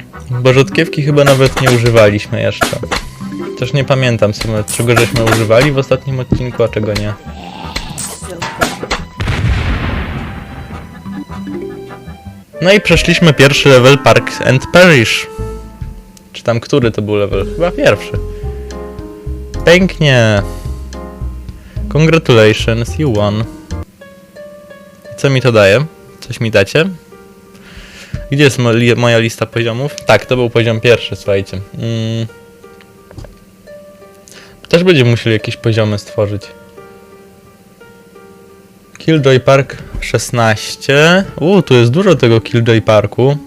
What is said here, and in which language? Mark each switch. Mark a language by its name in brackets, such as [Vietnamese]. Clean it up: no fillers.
[Polish] Bo rzodkiewki chyba nawet nie używaliśmy jeszcze. Też nie pamiętam sobie, czego żeśmy używali w ostatnim odcinku, a czego nie. No i przeszliśmy pierwszy level Park and Perish. Czy tam który to był level? Chyba pierwszy. Pięknie. [English] Congratulations, you won. [Polish] Co mi to daje? Coś mi dacie? Gdzie jest moja lista poziomów? Tak, to był poziom pierwszy, słuchajcie. Też będziemy musieli jakieś poziomy stworzyć. Killjoy Park 16. Tu jest dużo tego Killjoy Parku.